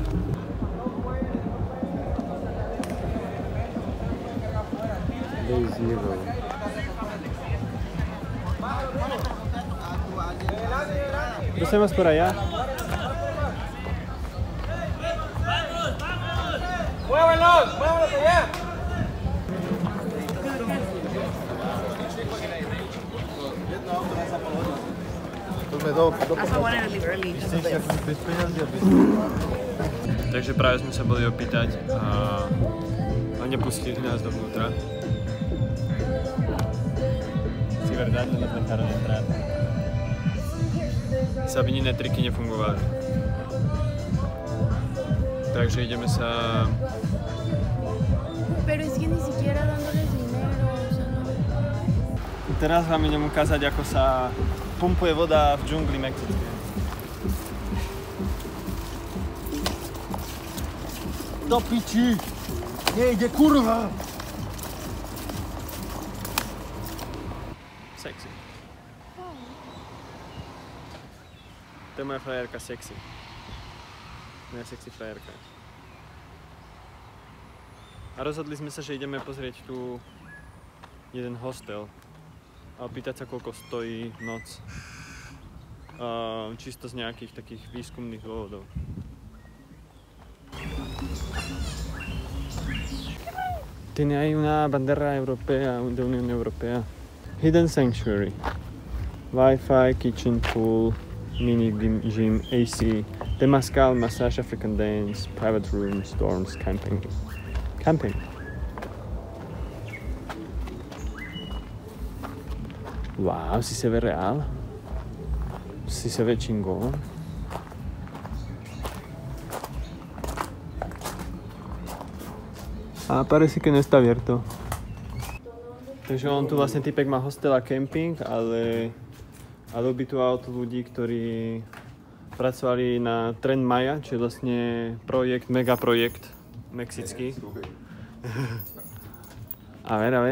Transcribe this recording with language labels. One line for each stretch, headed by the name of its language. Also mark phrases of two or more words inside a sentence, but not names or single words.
English: Day zero.
Spanish: Pasemos por allá. ¡Muévanlos! ¡Muévanlos allá!
Slovak: Takže práve sme sa boli opýtať a nepustili nás dovnútra.
Spanish: Si verdad, no nos dejaron entrar.
Slovak: Sabinine triky nefungovali. Takže ideme sa...
Spanish: Pero es que ni siquiera dándoles dinero, o sea, no.
Slovak: Teraz vám idem ukázať, ako sa pumpuje voda v džungli mexickej. Do piči! Nejde, kurva! Sexy. To je moja frajerka sexy. Moja sexy frajerka. A rozhodli sme sa, že ideme pozrieť tu jeden hostel a opýtať sa, koľko stojí noc. Čisto z nejakých takých výskumných dôvodov.
Spanish: Tiene ahí una bandera europea, de Unión Europea.
English: Hidden Sanctuary. Wi-Fi, kitchen, pool, mini gym, AC, Temazcal, massage, African dance, private rooms, dorms, camping. Camping.
Spanish: Wow, si se ve real. Si se ve chingón. A parece que no está abierto.
Slovak: Takže on tu vlastne typek má hostel a camping, ale ubytoval tu ľudí, ktorí pracovali na Tren Maya, čo je vlastne megaprojekt mexický.
Spanish: A ver.